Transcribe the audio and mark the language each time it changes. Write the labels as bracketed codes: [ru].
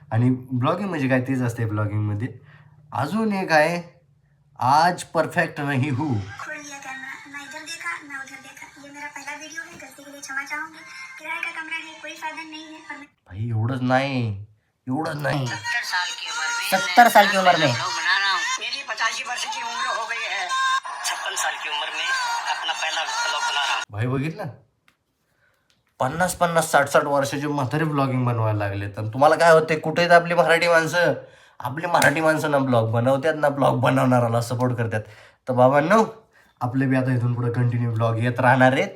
[mr] आणि ब्लॉगिंग म्हणजे काय, तेच असते ब्लॉगिंगमध्ये. अजून एक आहे, [hi] आज परफेक्ट नहीं हूँ. खोल लिया कैमरा, ना इधर देखा ना उधर देखा। ये मेरा पहला वीडियो है, गलती के लिए क्षमा चाहूंगी। किराए का कमरा है, कोई साधन नहीं है और [mr] भाई एवढंच नाही. [hi] 70 साल की उम्र में मेरी 85 वर्ष की उम्र हो गई है। 56 साल की उम्र में अपना पहला ब्लॉग बना रहा हूँ। [mr] भाई बघितलं, 50, 60 वर्षाचे म्हातारे ब्लॉगिंग बनवायला लागले. तर तुम्हाला काय होते, कुठे आहेत आपली मराठी माणसं? आपली मराठी माणसं ना ब्लॉग बनवतात ना, ब्लॉग बनवणाराला सपोर्ट करतात. तर बाबांनो, आपले बी आता इथून पुढे कंटिन्यू ब्लॉग येत राहणार आहेत.